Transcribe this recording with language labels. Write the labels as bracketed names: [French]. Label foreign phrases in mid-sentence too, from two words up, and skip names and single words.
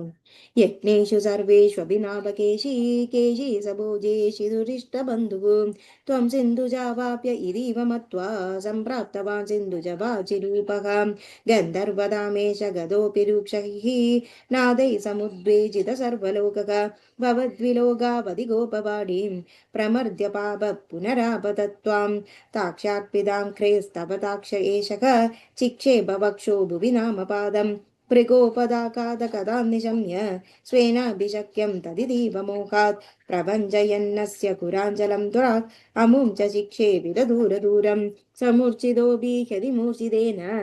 [Sanskrit] യജ്ഞേഷു സർവേഷ്വഭിനാഭകേശീ കേശീ സഭോജേഷി ദുരിഷ്ടബന്ധുഃ ത്വം സിന്ധുജാവാപ്യ ഇതീവ മത്വാ സംപ്രാപ്തവാൻ സിന്ധുജവാചിരൂപഃ ഗന്ധർവദാമേശ ഗതോऽപി രൂക്ഷൈः നാദൈ സമുദ്വേജിത സർവലോകഃ ഭവദ്വിലോകാവധിഗോപവാടീം പ്രമർദ്യ പാപ പുനരാപതത്വാം താക്ഷാത്പിതാം ख्रेस्तव ताक्ष एषः चिक्षेप वक्षो भुवि नामपादं भृगोपदाकादकदा निशम्य स्वेनाभिशक्यं तदितीवमोहात् प्रभञ्जयन्नस्य कुराञ्जलं दुरात् अमुं च शिक्षे विददूरदूरं समूर्च्छितोऽभीह्यति मूर्छितेन